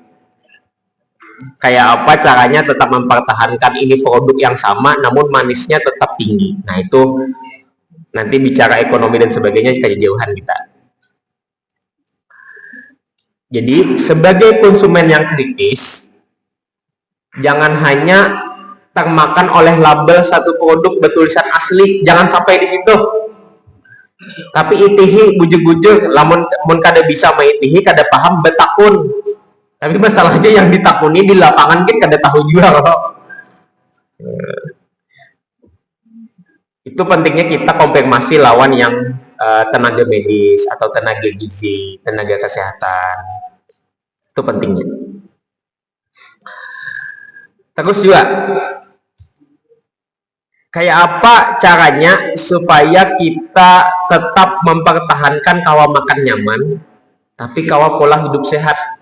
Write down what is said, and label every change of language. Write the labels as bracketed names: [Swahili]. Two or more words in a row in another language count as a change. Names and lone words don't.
[Indonesian] Kayak apa caranya tetap mempertahankan ini produk yang sama namun manisnya tetap tinggi. Nah itu nanti bicara ekonomi dan sebagainya kejauhan kita. Jadi sebagai konsumen yang kritis, jangan hanya termakan oleh label satu produk bertulisan asli, jangan sampai di situ. [Banjar] Tapi itihi bujuk-bujuk, lamun kada bisa maitihi kada paham betakun. Tapi masalahnya yang ditakuni di lapangan kan kada tahu juga loh. [Indonesian] Itu pentingnya kita konfirmasi lawan yang tenaga medis atau tenaga gizi, tenaga kesehatan. Itu pentingnya. Terus juga, kayak apa caranya supaya kita tetap mempertahankan kawa makan nyaman, tapi kawa pola hidup sehat?